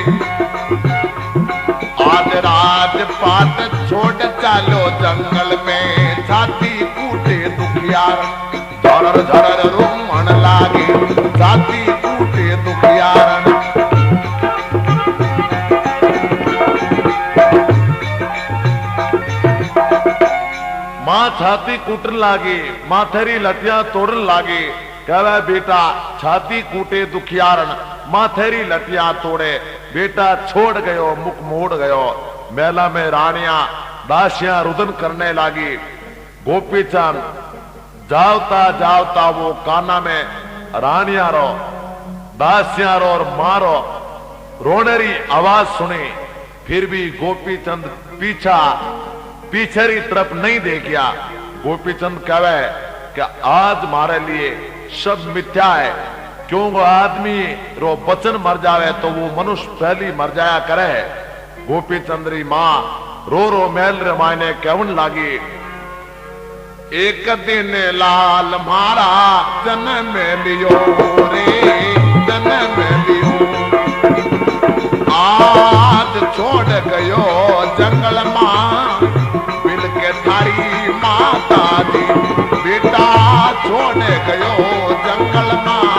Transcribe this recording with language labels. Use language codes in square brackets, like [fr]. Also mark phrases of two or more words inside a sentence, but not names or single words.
[raj] आज राजपाट छोड़ चालो जंगल में, छाती कूटे दुखियारण। झरर झरर रोमन लागे छाती कूटे दुखियारण। मां छाती कूटन लागी, माथेरी लटियां तोड़न लागी। कहे बेटा छाती कूटे दुखियारण, माथेरी लटियां तोड़े, बेटा छोड़ गयो मुख मोड़ गयो। मेला में रानियां दासियां रुदन करने लागी। गोपीचंद जावता जावता वो काना में रानियां रो दासियां रो और मारो रोनेरी आवाज सुनी, फिर भी गोपीचंद पीछेरी तरफ नहीं देखिया। गोपीचंद कहे कि आज मारे लिए सब मिथ्या है, क्यों आदमी रो बचन मर जावे तो वो मनुष्य पहली मर जाया करे। गोपीचंद्री मां रो रो मैल रमायने केवन लागी। एक दिन लाल मारा जन्म लियो रे जन्म लियो, आज छोड़ गयो जंगल मां मिल के थारी माता दी, बेटा छोड़ गयो जंगल मां।